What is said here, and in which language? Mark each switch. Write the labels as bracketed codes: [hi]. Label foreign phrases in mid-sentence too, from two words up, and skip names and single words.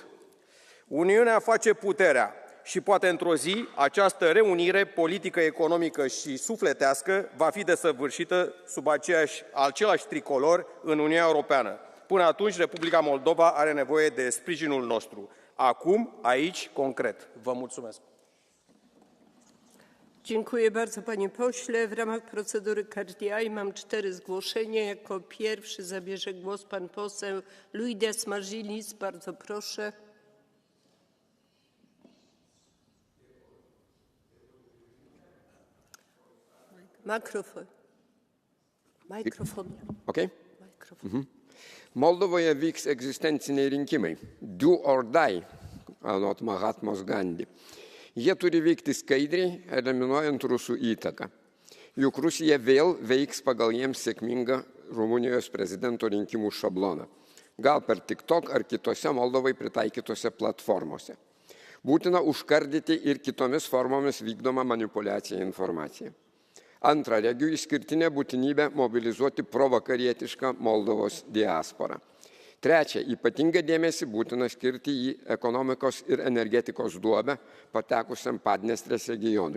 [ro] Uniunea face puterea și poate într-o zi această reunire politică, economică și sufletească va fi desăvârșită sub același tricolor în Uniunea Europeană. Până atunci, Republica Moldova are nevoie de sprijinul nostru. Acum, aici, concret. Vă mulțumesc. [pl] Dziękuję bardzo, panie pośle. W ramach procedury KRDI mam 4 zgłoszenia. Jako pierwszy zabierze głos pan poseł Luidas Margilis. Bardzo proszę. Mikrofon. Okay. [lt] Moldovoje vyks egzistenciniai rinkimai. [en] Do or die, [lt] anot Mahatmos Gandhi. Jie turi vykti skaidriai, eliminuojant rusų įtaką. Juk Rusija vėl veiks pagal jiems sėkmingą Rumunijos prezidento rinkimų šabloną. Gal per TikTok ar kitose Moldovai pritaikytose platformose. Būtina užkardyti ir kitomis formomis vykdomą manipuliaciją informaciją. Antra, regiu išskirtinę būtinybę mobilizuoti provakarietišką Moldovos diasporą. Trečia, ypatingą dėmesį būtina skirti į ekonomikos ir energetikos duobę patekusiam Padniestrės regionui.